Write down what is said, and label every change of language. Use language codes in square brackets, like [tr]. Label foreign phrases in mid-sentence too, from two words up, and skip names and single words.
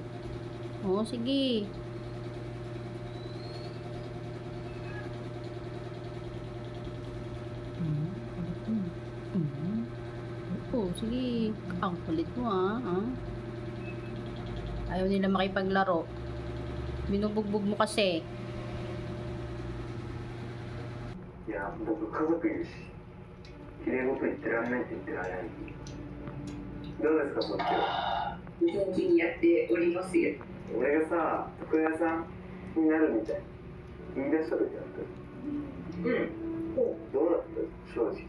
[tl] Oh, sige. Oh, sige. Ang kulit mo, ah. Ayaw nila makipaglaro. Binubugbog mo kasi. [ja] いや、僕家族いるし、綺麗事言ってらんないって言ってられない。どうですか、そっちは。元気にやっておりますよ。俺がさ、床屋さんになるみたい。言い出した時あった。どうだった正直。